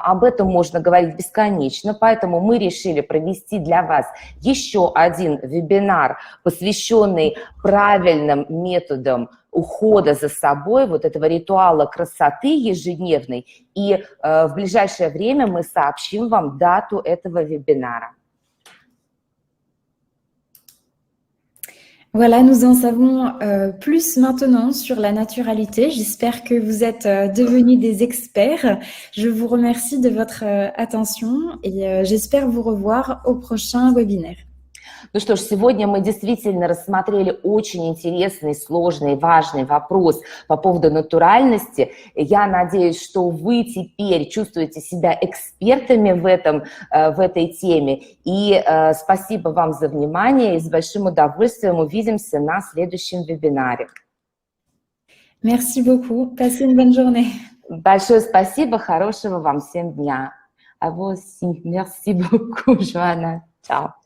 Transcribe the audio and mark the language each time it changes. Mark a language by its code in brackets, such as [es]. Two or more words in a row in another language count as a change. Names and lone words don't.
[ru] Об этом можно говорить бесконечно, поэтому мы решили провести для вас еще один вебинар, посвященный правильным методам ухода за собой, вот этого ритуала красоты ежедневной. И в ближайшее время мы сообщим вам дату этого вебинара. [fr] Voilà, nous en savons plus maintenant sur la naturalité. J'espère que vous êtes devenus des experts. Je vous remercie de votre attention et j'espère vous revoir au prochain webinaire. [ru] Ну что ж, сегодня мы действительно рассмотрели очень интересный, сложный, важный вопрос по поводу натуральности. Я надеюсь, что вы теперь чувствуете себя экспертами в этой теме. И спасибо вам за внимание и с большим удовольствием увидимся на следующем вебинаре. [fr] Merci beaucoup. Passez une bonne journée. [ru] Большое спасибо, хорошего вам всем дня. [fr] А vous aussi. Merci beaucoup, Joanna. Ciao.